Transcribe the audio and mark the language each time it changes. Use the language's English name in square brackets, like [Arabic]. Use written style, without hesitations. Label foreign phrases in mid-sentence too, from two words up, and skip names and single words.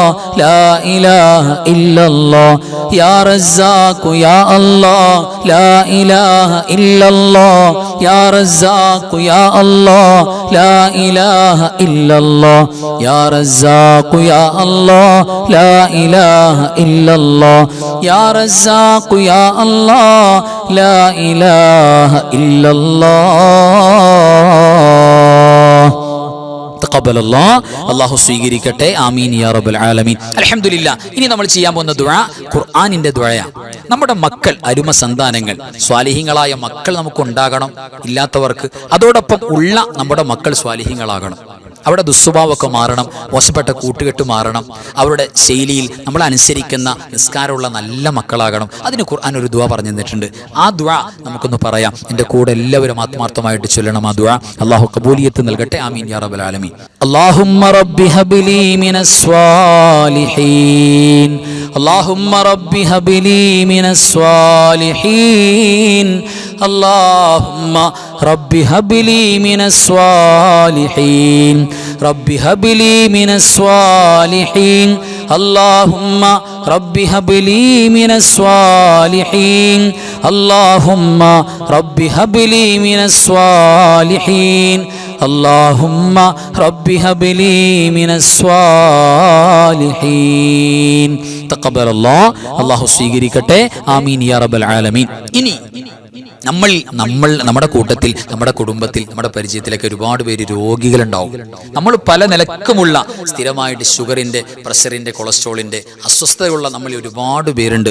[Arabic] لا إله إلا الله يا رزاق يا الله لا إله إلا الله يا رزاق يا الله لا إله إلا الله يا رزاق يا الله لا إله إلا الله يا رزاق يا الله لا إله إلا الله [Malayalam] അല്ലാഹു സ്വീകരിക്കട്ടെ. [Arabic] آمين يا رب العالمين. الحمد لله. [Malayalam] ഇനി നമ്മൾ ചെയ്യാൻ പോകുന്ന ദുആ ഖുർആനിന്റെ ദുആയാണ്. നമ്മുടെ മക്കൾ, അരുമ സന്താനങ്ങൾ, സ്വാലിഹീങ്ങളായ മക്കൾ നമുക്ക് ഉണ്ടാകണം. ഇല്ലാത്തവർക്ക് അതോടൊപ്പം ഉള്ള നമ്മുടെ മക്കൾ സ്വാലിഹീങ്ങളാകണം. അവിടെ ദുസ്വഭാവമൊക്കെ മാറണം, മോശപ്പെട്ട കൂട്ടുകെട്ട് മാറണം, അവരുടെ ശൈലിയിൽ നമ്മൾ അനുസരിക്കുന്ന നിസ്കാരമുള്ള നല്ല മക്കളാകണം. അതിന് ഖുർആൻ ഒരു ദുആ പറഞ്ഞു തന്നിട്ടുണ്ട്. ആ ദുആ നമുക്കൊന്ന് പറയാം. എൻ്റെ കൂടെ എല്ലാവരും ആത്മാർത്ഥമായിട്ട് ചൊല്ലണം ആ ദുആ. അല്ലാഹു ഖബൂലിയത്ത് നൽകട്ടെ. [Arabic] آمين يا رب العالمين. اللهم ربي هب لي من الصالحين اللهم رب هب لي من الصالحين اللهم رب هب لي من الصالحين رب هب لي من الصالحين اللهم رب هب لي من الصالحين اللهم رب هب لي من الصالحين اللهم رب هب لي من الصالحين تقبل الله [Malayalam] അല്ലാഹു സ്വീകരിക്കട്ടെ. [Arabic] آمين يا رب العالمين. [Malayalam] ഇനി നമ്മുടെ കൂട്ടത്തിൽ, നമ്മുടെ കുടുംബത്തിൽ, നമ്മുടെ പരിചയത്തിലൊക്കെ ഒരുപാട് പേര് രോഗികളുണ്ടാവും. നമ്മൾ പല നിലക്കുമുള്ള സ്ഥിരമായിട്ട് ഷുഗറിന്റെ, പ്രഷറിന്റെ, കൊളസ്ട്രോളിന്റെ അസ്വസ്ഥതയുള്ള നമ്മൾ ഒരുപാട് പേരുണ്ട്.